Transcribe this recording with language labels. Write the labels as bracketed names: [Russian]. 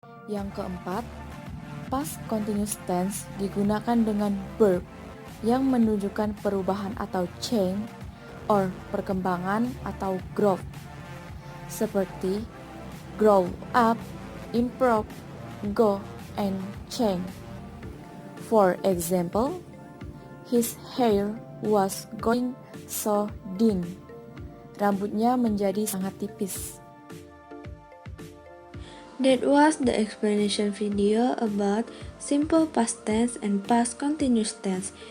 [Indonesian] Yang keempat, past continuous tense digunakan dengan verb yang menunjukkan perubahan atau [English] change or [Indonesian] perkembangan atau growth. Seperti [English] grow up, improve, go, and change. For example, his hair was going so thin. [Indonesian] Rambutnya menjadi sangat tipis. [English] That was the explanation video about simple past tense and past continuous tense.